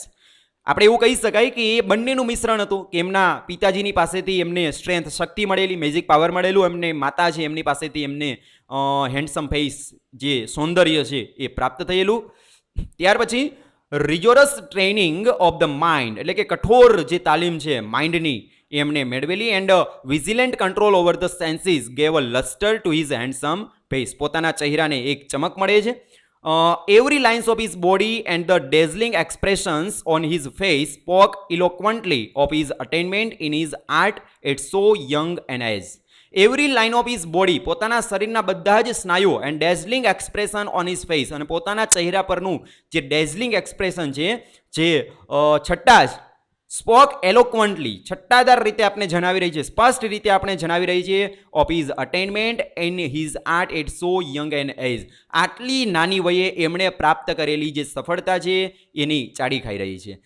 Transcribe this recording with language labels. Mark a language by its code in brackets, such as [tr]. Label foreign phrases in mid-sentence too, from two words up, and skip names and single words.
[gu] આપણે એવું કહી શકાય કે એ બંનેનું મિશ્રણ હતું, કે એમના પિતાજીની પાસેથી એમને સ્ટ્રેન્થ, શક્તિ મળેલી, [en] magic power [gu] મળેલું, એમને માતા છે એમની પાસેથી એમને [en] handsome face, [gu] જે સૌંદર્ય છે એ પ્રાપ્ત થયેલું. ત્યાર પછી [en] rigorous training of the mind, [gu] એટલે કે કઠોર જે તાલીમ છે માઇન્ડની એમને મેળવેલી. [en] and vigilant control over the senses gave a luster to his handsome face, [gu] પોતાના ચહેરાને એક ચમક મળે છે. [en] Every lines of his body and the dazzling expressions on his face spoke eloquently of his attainment in his art at so young an age. Every line of his body, [gu] પોતાના શરીરના બધા જ સ્નાયુઓ, [en] and dazzling expression on his face, [gu] અને પોતાના ચહેરા પરનું જે [en] dazzling expression [gu] છે, જે છટ્ટાશ, [en] spoke eloquently, [gu] છટ્ટાદાર રીતે આપણે જણાવી રહી છે, સ્પષ્ટ રીતે આપણે જણાવી રહી છે, [en] of his attainment in his art at so young and age, [gu] આટલી નાની વયે એમણે પ્રાપ્ત કરેલી જે સફળતા છે એની ચાડી ખાઈ રહી છે.